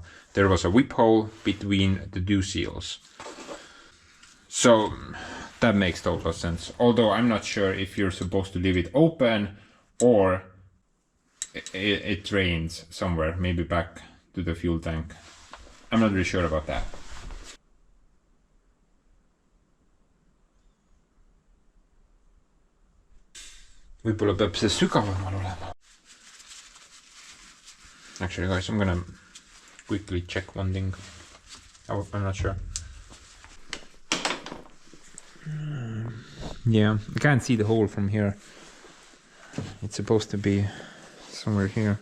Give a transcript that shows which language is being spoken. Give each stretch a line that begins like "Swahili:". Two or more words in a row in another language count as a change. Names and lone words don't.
English: There was a whip hole between the two seals. So that makes total sense. Although I'm not sure if you're supposed to leave it open or it drains somewhere, maybe back to the fuel tank. I'm not really sure about that.
Estonian: Võib-olla peab see sügavamal olema.
English: Actually guys, I'm gonna quickly check one thing. I'm not sure. Yeah, I can't see the hole from here. It's supposed to be somewhere here.